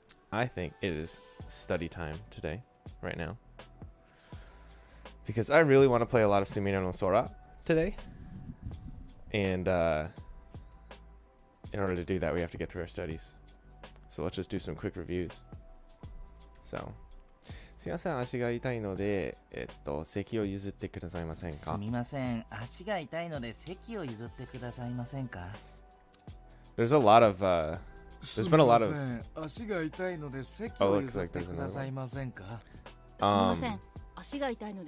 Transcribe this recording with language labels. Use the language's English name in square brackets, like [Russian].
[English] I think it is study time today, right now, because I really want to play a lot of Sumire no Sora today, and in order to do that, we have to get through our studies. So let's just do some quick reviews. [Japanese] So, すみません、足が痛いので、席を譲ってくださいませんか？すみません、足が痛いので席を譲ってくださいませんか？ [English] There's a lot of there's been a lot of. Oh, looks like there's another one.